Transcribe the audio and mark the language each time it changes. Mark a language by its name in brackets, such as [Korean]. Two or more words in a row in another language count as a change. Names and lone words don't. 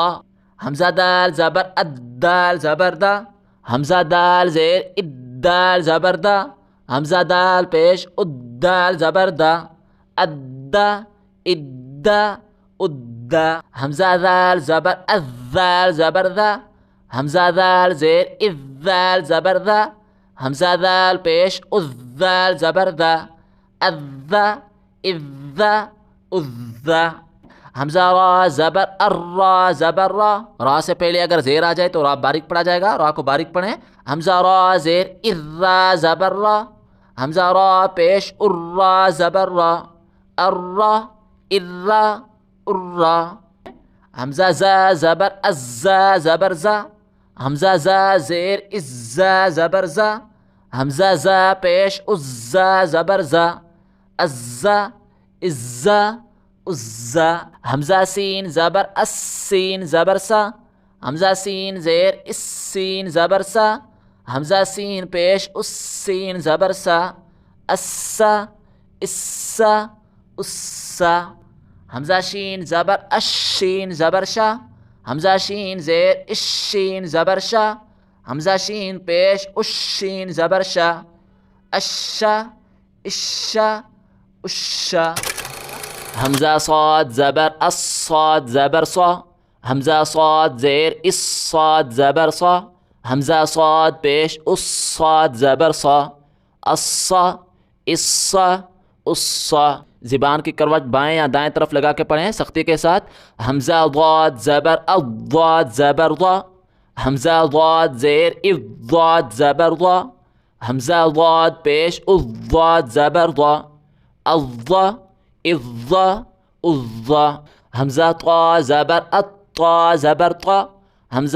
[Urdu] حمزہ دال زبر ادال زبر دا، حمزہ دال زیر ادال زبر دا، حمزہ دال پیش ادال زبر دا، ادا ادا ادا. حمزہ دال زبر ازال زبر دا، حمزہ دال زیر ازال زبر دا، حمزہ دال پیش ازال زبر دا، ازا ازا ازا. حمزہ را زبر ارا زبر را، را سے پہلے اگر زیر آ جائے تو را باریک پڑھا جائے گا، را کو باریک پڑھیں. حمزہ را زیر ارا زبر را، حمزہ را پیش ارا زبر را، ارا ارا ارا. حمزہ زا زبر ازا زبر زا، حمزہ زا زیر ازا زبر زا، حمزہ زا پیش ازا زبر زا، ازا ازا ازا. حمزہ سین زبر السین زبر سا، حمزہ سین زیر السین زبر سا، حمزہ سین پیش اس سین زبر سا اسا اسا اسا حمزہ شین زبر اشین زبر شا حمزہ شین زیر اشین زبر شا حمزہ شین پیش اشین زبر شا اشا اشا اشا حمزہ صاد زبر الصاد زبر صا حمزہ صاد زیر الصاد زبر صا حمزہ صاد پیش الصاد زبر صا الصا الصا الصا زبان کی کروٹ بائیں یا دائیں طرف لگا کے پڑھیں سختی کے ساتھ حمزہ ضاد زبر الضاد زبر ضا حمزہ ضاد زیر الضاد زبر ضا حمزہ ضاد پیش الضاد زبر ضا الضا الضا الضا حمزہ طا زبر الطا زبر طا حمزہ